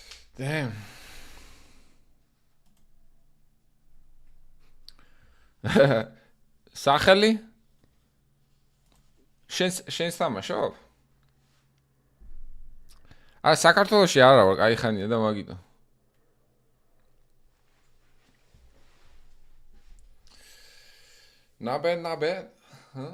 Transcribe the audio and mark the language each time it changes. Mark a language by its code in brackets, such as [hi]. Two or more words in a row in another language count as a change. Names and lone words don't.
[en] Damn. [ka] სახელი? შენ თამაშობ? საქართველოში არა ვარ, კაი ხანია და მაგიტო. [en] Not bad, not bad. Huh?